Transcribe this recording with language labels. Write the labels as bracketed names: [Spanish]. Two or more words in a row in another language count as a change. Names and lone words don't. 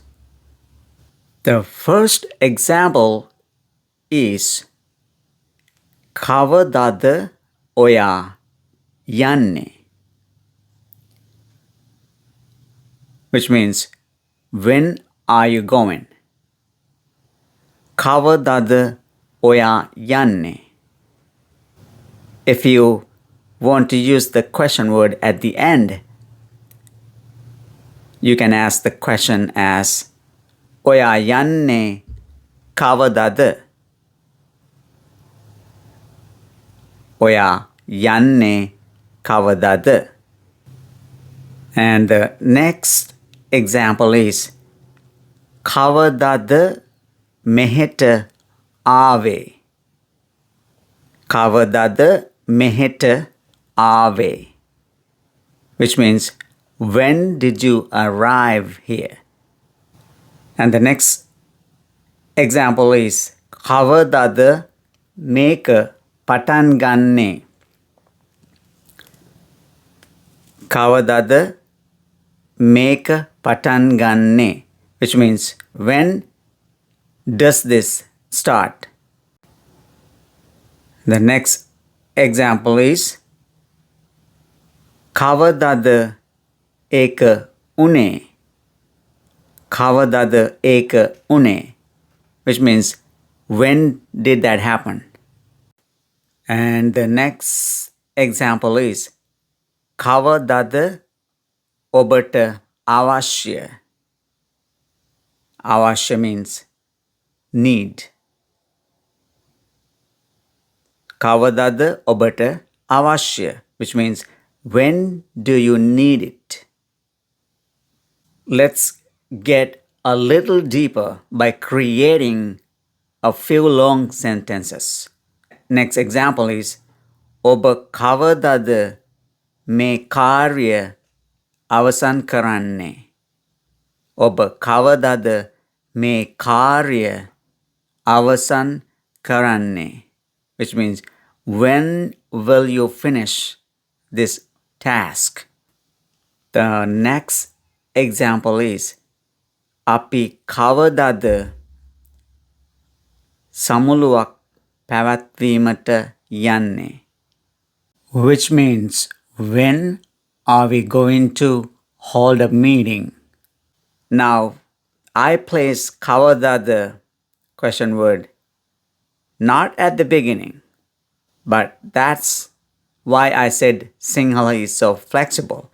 [English] The first example is [Sinhala] කවදාද ඔයා යන්නේ, [English] which means when are you going? [Sinhala] කවදාද ඔයා යන්නේ. [English] If you want to use the question word at the end, you can ask the question as [Sinhala] ඔයා යන්නේ කවදාද. ඔයා යන්නේ කවදාද. [English] And the next example is [Sinhala] කවදාද මෙහෙට ආවේ. කවදාද මෙහෙට ආවේ, [English] which means when did you arrive here? And the next example is [Sinhala] කවදාද මේක පටන් ගන්නේ. කවදාද මේක පටන් ගන්නේ, [English] which means when does this start? The next example is [Sinhala] කවදාද ඒක උනේ. කවදාද ඒක උනේ, [English] which means when did that happen? And the next example is [Sinhala] කවදාද ඔබට අවශ්‍ය. [English] Avashya means need. [Sinhala] කවදාද ඔබට අවශ්‍ය, [English] which means when do you need it? Let's get a little deeper by creating a few long sentences. Next example is [Sinhala] ඔබ කවදාද මේ කාර්ය අවසන් කරන්නේ. ඔබ කවදාද මේ කාර්ය අවසන් කරන්නේ, [English] which means when will you finish this task? The next example is [Sinhala] අපි කවදාද සමුළුවක් පැවැත්වීමට යන්නේ, [English] which means when are we going to hold a meeting? Now, I place kavadada question word not at the beginning, but that's why I said Sinhala is so flexible.